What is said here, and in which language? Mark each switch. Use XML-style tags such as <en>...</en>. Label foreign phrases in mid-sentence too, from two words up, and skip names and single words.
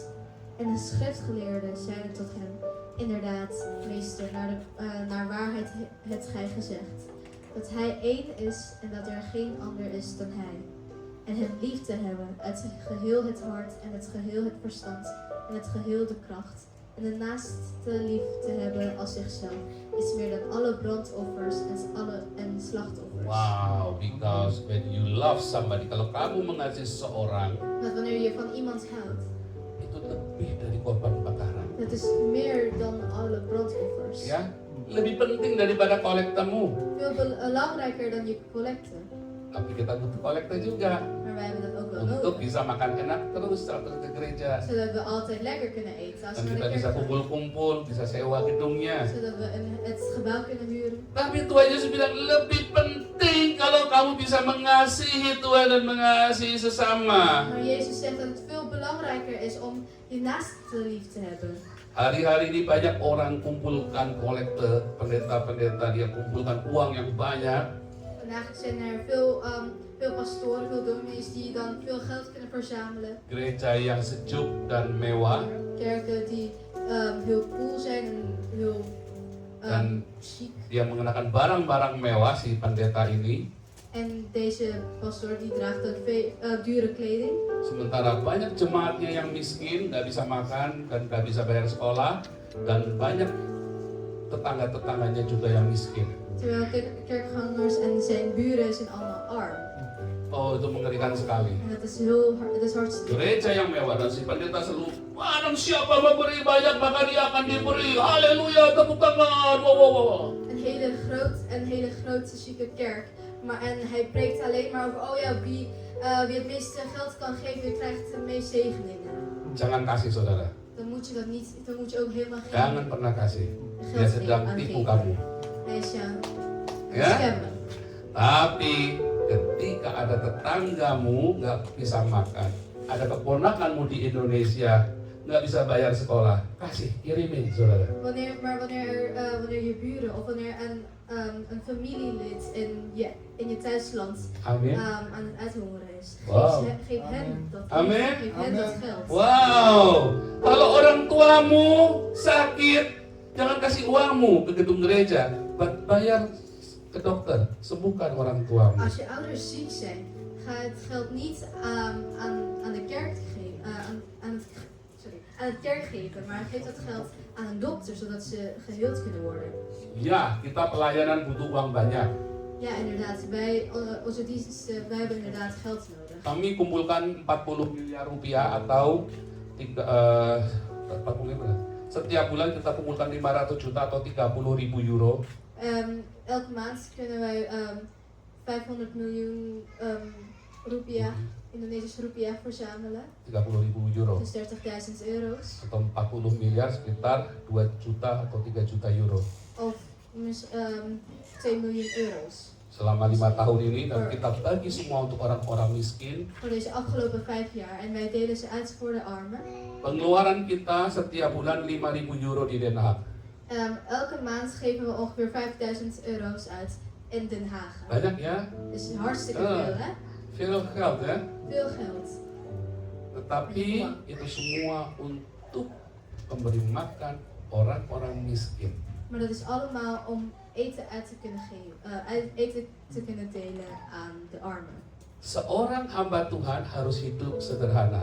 <nl>En de schriftgeleerden zeiden tot hem, inderdaad, meester, naar waarheid hebt gij gezegd, dat hij één is en dat er geen ander is dan hij. En hem lief te hebben uit geheel het hart en het geheel het verstand en het geheel de kracht. En de naaste lief te hebben als zichzelf is meer dan alle brandoffers en slachtoffers.</nl> <en>Wow, because when you love somebody,</en> <id>kalau kamu mengasihi seseorang,</id> <nl>Dat wanneer je van iemand houdt,</nl> <id>itu lebih dari korban bakaran.</id> <nl>dat is meer dan alle brandoffers.</nl> <id>Ya, lebih penting daripada kolektamu.</id> <nl>Veel belangrijker dan je collecte.</nl> <id>Tapi kita butuh kolekta juga</id> <nl>Maar wij hebben dat ook wel</nl> <id>untuk</id> <nl>nodig.</nl> <id>bisa makan enak terus saat ke gereja.</id> <nl>Zodat we altijd lekker kunnen eten als</nl> <id>Dan</id> <nl>we naar</nl> <id>kita</id> <nl>de</nl> <id>bisa</id> <nl>kerk gaan.</nl> <id>kumpul-kumpul, bisa sewa gedungnya.</id> <nl>Zodat we het gebouw kunnen huren.</nl> <id>Tapi Tuhan Yesus bilang lebih penting kalau kamu bisa mengasihi Tuhan dan mengasihi sesama.</id> <nl>Maar Jezus zegt dat het veel belangrijker is om je naaste lief te hebben.</nl> <id>Hari-hari ini banyak orang kumpulkan kolekte, pendeta-pendeta dia kumpulkan uang yang banyak.</id> <nl>Vandaag zijn er veel pastoren, veel dominees die dan veel geld kunnen verzamelen.</nl> <id>Gereja yang sejuk dan mewah.</id> <nl>Kerken die heel cool zijn en heel</nl> <id>Dan</id> <nl>chic.</nl> <id>dia mengenakan barang-barang mewah si pendeta ini.</id> <nl>En deze pastoor die draagt dan dure kleding.</nl> <id>Sementara banyak jemaatnya yang miskin, nggak bisa makan dan nggak bisa bayar sekolah, dan banyak tetangga-tetangganya juga yang miskin.</id> <nl>Terwijl kerkgangers en zijn buren zijn allemaal arm.</nl> <id>Oh, itu mengerikan sekali.</id> <nl>En dat is hartstikke.</nl> <id>Gereja yang mewah dan si pendeta selalu, barang siapa memberi banyak maka dia akan diberi. Haleluya, tepuk tangan. Wow, wow, wow.</id> <nl>Een hele grote chique kerk. En hij preekt alleen maar over, oh ja, wie het meeste geld kan geven, krijgt de meeste zegeningen.</nl> <id>Jangan kasih saudara.</id> <nl>Dan moet je dat niet, dan moet je ook helemaal geen</nl> <id>Jangan pernah kasih. Dia</id> <nl>geld</nl> <id>sedang</id> <nl>aan</nl> <id>tipu</id> <nl>geven.</nl> <id>kamu.</id> <nl>Hij is jou</nl> <id>Ya?</id> <nl>scammen.</nl> <id>Tapi ketika ada tetanggamu nggak bisa makan, ada keponakanmu di Indonesia nggak bisa bayar sekolah, kasih, kirimin saudara.</id> <nl>Wanneer je buren of wanneer een familielid in je thuisland</nl> <id>Amin.</id> <nl>aan het uithongeren is, Wow. geef hen dat,</nl> <id>Amin.</id> <nl>geef hen dat geld.</nl> <id>Wow, kalau orang tuamu sakit, jangan kasih uangmu ke gedung gereja, bayar ke dokter, sembuhkan orang tuamu.</id> <nl>Als je ouders ziek zijn, ga het geld niet aan de kerk geven, aan het kerk geven, maar geef dat geld aan een dokter zodat ze geheeld kunnen worden.</nl> <id>Ya, kita pelayanan butuh uang banyak.</id> <nl>Ja, inderdaad. Onze dienst, wij hebben inderdaad geld nodig.</nl> <id>Kami kumpulkan 40 miliar rupiah atau 40 setiap bulan kita kumpulkan 500 juta atau 30.000 euro.</id> <nl>Elke maand kunnen wij 500 miljoen rupiah, Indonesische rupiah verzamelen. 30.000 euro. Dus 30.000 euro's.</nl> <id>Atau 40 miliar sekitar 2 juta atau 3 juta euro.</id> <nl>Of 2 miljoen euro's.</nl> <id>Selama 5 tahun ini dan kita bagi semua untuk orang-orang miskin.</id> <nl>Voor deze afgelopen 5 jaar. En wij delen ze uit voor de armen.</nl> <id>Pengeluaran kita setiap bulan 5.000 euro di Den Haag.</id> <nl>Elke maand geven we ongeveer 5.000 euro's uit in Den Haag.</nl> <id>Banyak ya?</id> <nl>Dus hartstikke veel, hè? Veel geld ya. Veel geld.</nl> <id>Tetapi itu semua untuk memberi makan orang-orang miskin.</id> <nl>Maar dat is allemaal om eten uit te kunnen geven, eten te kunnen delen aan de armen.</nl> <id>Seorang hamba Tuhan harus hidup sederhana.</id>